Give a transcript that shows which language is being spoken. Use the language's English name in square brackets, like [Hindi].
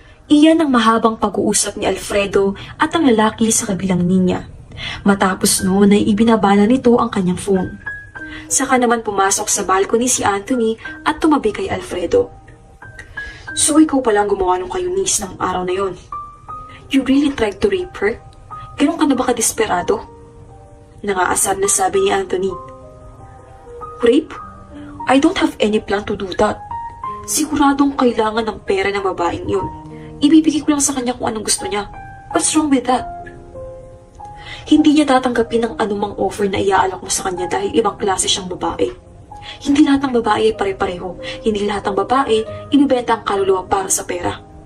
[Filipino] Iyan ang mahabang pag-uusap ni Alfredo at ang lalaki sa kabilang linya. Matapos noon ay ibinabana nito ang kanyang phone. Saka naman pumasok sa balcony si Anthony at tumabi kay Alfredo. So ikaw palang gumawa ng kay Eunice ng araw na yon. [English] You really tried to rape her? [Filipino] Ganun ka na ba kadesperado? Nangaasar na sabi ni Anthony. Rape? [English] I don't have any plan to do that. [Filipino] Siguradong kailangan ng pera ng babaeng yun. Ibibigay ko lang sa kanya kung anong gusto niya. [English] What's wrong with that? [Filipino] Hindi niya tatanggapin ng anumang offer na iaalok mo sa kanya dahil ibang klase siyang babae. Hindi lahat ng babae ay pare-pareho. Hindi lahat ng babae ibibenta ang kaluluwa para sa pera.